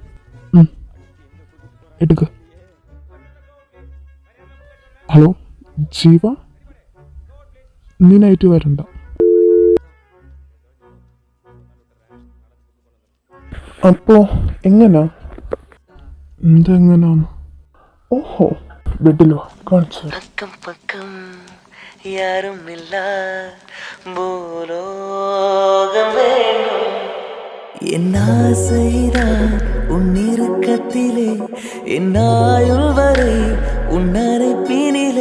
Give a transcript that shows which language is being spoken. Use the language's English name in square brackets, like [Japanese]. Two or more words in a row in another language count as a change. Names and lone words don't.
[Malayalam] എടുക്ക. ഹലോ ജീവ, നീ നൈറ്റ് വരണ്ട. അപ്പോ എങ്ങനാ? എന്തെങ്ങനാണ്? ഓഹോ, ബെഡിലോ? കാണിച്ചു. [Tamil] அக்கம் பக்கம் யாரும் இல்லா பூலோகம் வேண்டும். என் ஆசைதான் உன் இறுக்கத்திலே, என் ஆயுள் வரை உன் அரைப்பினிலே.